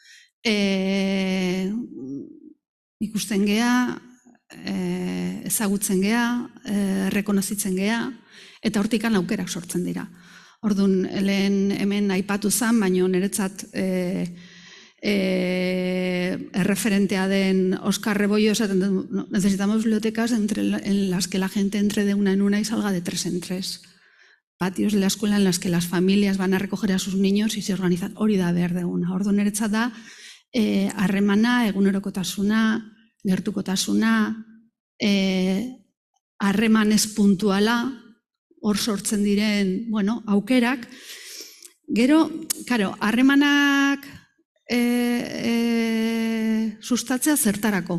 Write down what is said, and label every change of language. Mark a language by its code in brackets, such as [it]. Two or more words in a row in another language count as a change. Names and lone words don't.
[eu] Ikusten gea, ezagutzen gea, rekonozitzen gea, eta hortikan aukerak sortzen dira. Orduan, lehen hemen aipatu zen, baina niretzat erreferentea den Oscar Rebollo esaten du, [es] necesitamos bibliotecas en las que la gente entre de una en una y salga de 3 en 3. Patios de la escuela en las que las familias van a recoger a sus niños y se organizan. [eu] Hori da behar deguna. Orduan, niretzat da, harremana, egunerokotasuna, gertukotasuna, harremanez puntuala, hor sortzen diren, aukerak. Gero, harremanak sustatzea zertarako.